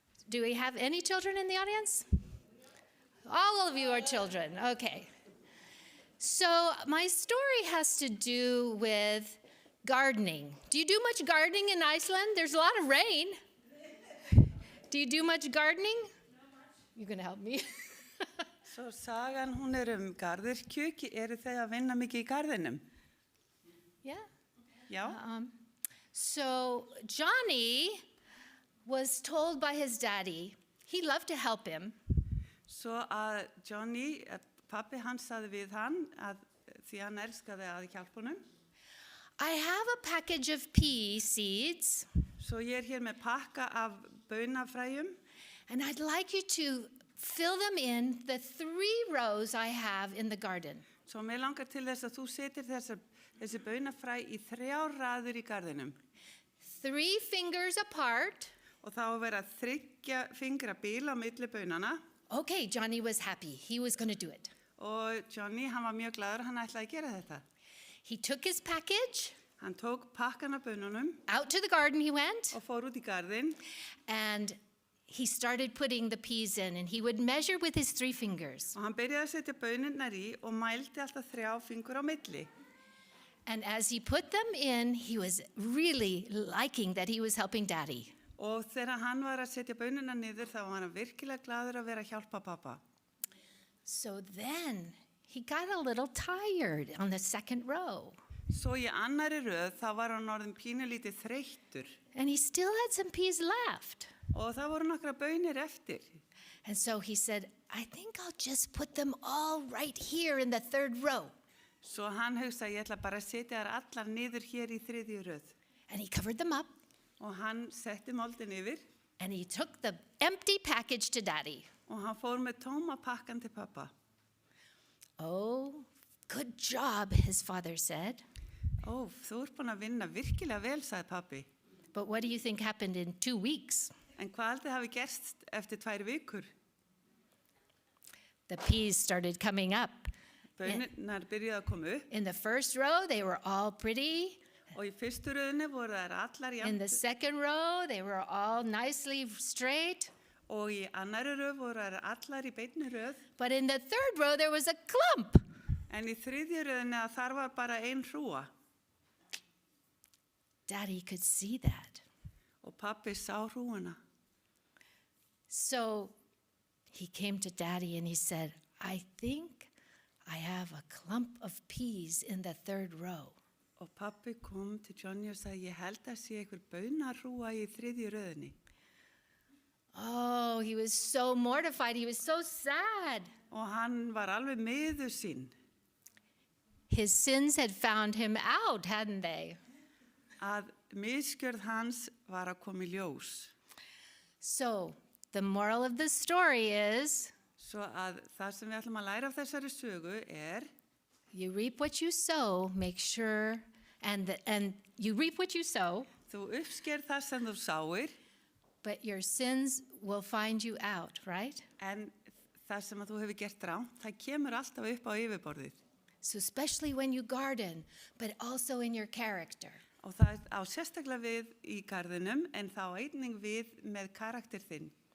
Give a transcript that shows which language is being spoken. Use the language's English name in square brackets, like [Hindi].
[English] Do we have any children in the audience? All of you are children, okay. So my story has to do with gardening. Do you do much gardening in Iceland? There's a lot of rain. Do you do much gardening? Not much. You can help me. [Icelandic] Svo sagan hún garðyrkju, eru þið að vinna mikið í garðinum? [English] Yeah. [Icelandic] Já. [English] So Johnny was told by his daddy, he loved to help him, [Icelandic] Svo að Johnny, pappi hans sagði við hann að því hann elskaði að hjálpa honum. [English] I have a package of pea seeds, [Icelandic] Svo ég hér með pakka af baunafræjum [English] and I'd like you to fill them in the 3 rows I have in the garden. [Icelandic] Svo mér langar til þess að þú setir þessi baunafræ í 3 raður í garðinum. [English] 3 fingers apart. [Icelandic] Og þá að vera 3 fingra bil á milli baunana. [English] Okay, Johnny was happy. He was going to do it. [Icelandic] Og Johnny, hann var mjög glaður, hann ætlaði að gera þetta. [English] He took his package. [Icelandic] Hann tók pakkan af baununum [English] Out to the garden he went, [Icelandic] og fór út í garðin. [English] and he started putting the peas in, and he would measure with his 3 fingers. [Icelandic] Og hann byrjaði að setja baunirnar í og mældi alltaf 3 fingur á milli. [English] And as he put them in, he was really liking that he was helping Daddy. [Icelandic] Og þegar hann var að setja baunirnar niður þá var hann virkilega glaður að vera að hjálpa pappa. [English] So then he got a little tired on the 2nd row, [Icelandic] Svo í annari röð þá var hann orðin pínulítið þreyttur [English] and he still had some peas left. [Icelandic] og það voru nokkra baunir eftir. [English] And so he said, I think I'll just put them all right here in the 3rd row. [Icelandic] Svo hann hugsaði, ég ætla bara að setja þær allar niður hér í 3. röð. [English] And he covered them up, [Icelandic] Og hann setti moldin yfir [English] and he took the empty package to Daddy. [Icelandic] og hann fór með tóma pakkan til pappa. [English] Oh, good job, his father said. [Icelandic] Ó, þú ert búin að vinna virkilega vel, sagði pappi. [English] But what do you think happened in 2 weeks? [Icelandic] En hvað aldrei hafi gerst eftir 2 vikur? [English] The peas started coming up. [Icelandic] Baunirnar byrjuði að koma upp [English] In the 1st row, they were all pretty. [Icelandic] og í fyrstu röðinni voru þær allar [English] In the [Icelandic] jafnt [English] 2nd row, they were all nicely straight. [Icelandic] og í annari röð voru þær allar í beinni röð. [English] But in the 3rd row, there was a clump. [Icelandic] En í 3. röðinni að þar var bara ein hrúa [English] Daddy could see that. [Icelandic] og pappi sá hrúuna. [English] So he came to Daddy and he said, I think I have a clump of peas in the 3rd row. [Icelandic] Og pappi kom til Johnny og sagði, ég held að sé einhver baunarhrúa í 3. röðinni. [English] Oh, he was so mortified. He was so sad. [Icelandic] Og hann var alveg miður sín [English] His sins had found him out, hadn't they? [Icelandic] að misgjörð hans var að koma í ljós. [English] So the moral of the story is, [Icelandic] Svo að það sem við ætlum að læra af þessari sögu [English] you reap what you sow, make sure, and you reap what you sow, [Icelandic] þú uppsker það sem þú sáir, [English] but your sins will find you out, right? [Icelandic] en það sem að þú hefur gert rátt, það kemur alltaf upp á yfirborðið. [English] So especially when you garden, but also in your character. [Icelandic] Og það á sérstaklega við í garðinum, en þá einnig við með karakter þinn.